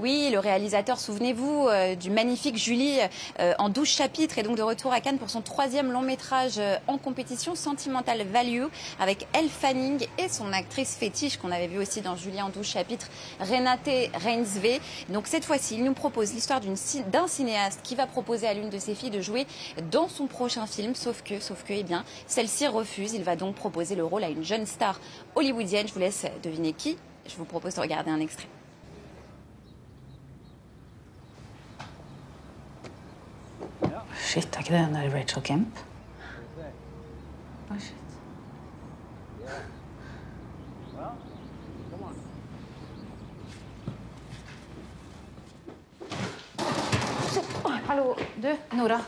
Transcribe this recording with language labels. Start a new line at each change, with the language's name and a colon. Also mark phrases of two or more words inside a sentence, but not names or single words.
French: Oui, le réalisateur, souvenez-vous, du magnifique Julie en 12 chapitres est donc de retour à Cannes pour son 3e long métrage en compétition, Sentimental Value, avec Elle Fanning et son actrice fétiche qu'on avait vu aussi dans Julie en 12 chapitres, Renate Reinsve. Donc cette fois-ci, il nous propose l'histoire d'un cinéaste qui va proposer à l'une de ses filles de jouer dans son prochain film, sauf que, eh bien, celle-ci refuse. Il va donc proposer le rôle à une jeune star hollywoodienne. Je vous laisse deviner qui. Je vous propose de regarder un extrait.
Danish: Shit, er ikke det den der Rachel Kemp?
English: Oh, shit.
Danish: Oh, hallo, du, Nora.